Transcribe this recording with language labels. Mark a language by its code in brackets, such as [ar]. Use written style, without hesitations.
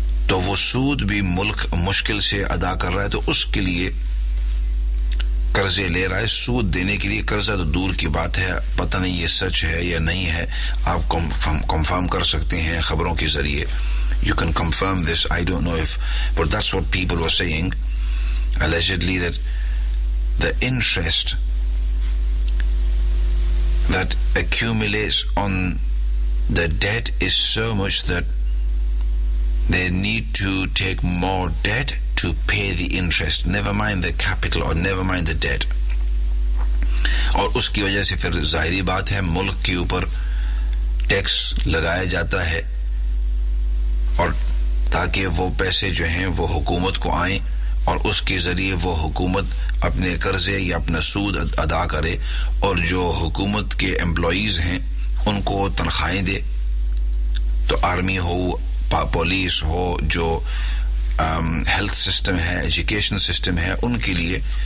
[ur] تو وہ سود بھی ملک مشکل سے ادا کر رہا ہے تو اس کے لیے قرضے لے رہا ہے, سود دینے کے لیے قرضہ تو دور کی بات ہے, پتہ نہیں یہ سچ ہے یا نہیں ہے, آپ کنفرم کر سکتے ہیں خبروں کے ذریعے. [en] You can confirm this, I don't know if, but that's what people were saying, allegedly that the interest that accumulates on the debt is so much that they need to take more debt to pay the interest, never mind the capital or never mind the debt. [ur] اور اس کی وجہ سے پھر ظاہری بات ہے ملک کے اوپر ٹیکس لگایا جاتا ہے اور تاکہ وہ پیسے جو ہیں وہ حکومت کو آئیں اور اس کے ذریعے وہ حکومت اپنے قرضے یا اپنا سود ادا کرے اور جو حکومت کے امپلائیز ہیں ان کو تنخواہیں دے, تو آرمی ہو, پولیس ہو, جو ہیلتھ سسٹم ہے, ایجوکیشن سسٹم ہے, ان کے لیے.